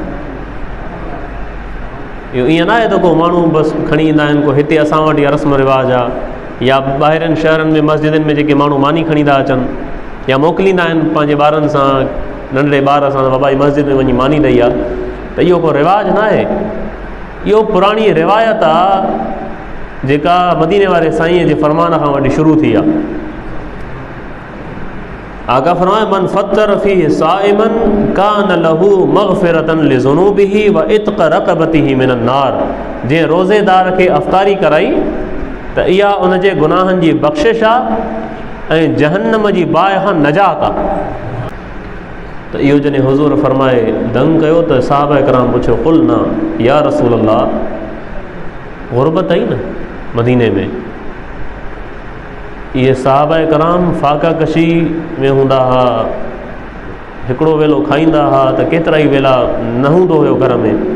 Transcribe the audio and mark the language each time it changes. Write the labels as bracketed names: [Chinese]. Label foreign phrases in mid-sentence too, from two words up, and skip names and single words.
[Sindhi] इहो ईअं न आहे त को माण्हू बसि खणी ईंदा आहिनि, को हिते असां वटि इहा रस्म रिवाज आहे, या ॿाहिरनि शहरनि में मस्जिदनि में जेके माण्हू मानी खणी था अचनि या मोकिलींदा आहिनि पंहिंजे ॿारनि सां, नंढड़े ॿार सां, बाबा जी मस्जिद में वञी मानी ॾेई आहे, त इहो को रिवाज न आहे। इहो पुराणी रिवायत आहे जेका मदीने वारे साईं जे फ़रमान खां वठी शुरू थी आहे। आका फरमाए [Arabic] من فطر صائما كان له مغفرة لذنوبه وعتق رقبته من النار, [Sindhi] जंहिं रोज़ेदार खे अफ़्तारी कराई त इहा उन जे गुनाहनि जी बख़्शिश आहे ऐं जहन्नम जी बाहि खां नजात आहे। त इहो जॾहिं हुज़ूर फरमाए दंग कयो त सहाबा किराम पुछियो कुल न [Arabic] يا رسول الله, [Sindhi] ग़ुरबत आई न मदीने में, इहे सहाबा किराम फाका कशी में हूंदा हुआ, हिकिड़ो वेलो खाईंदा हुआ त केतिरा ई वेला न हूंदो हुयो घर में।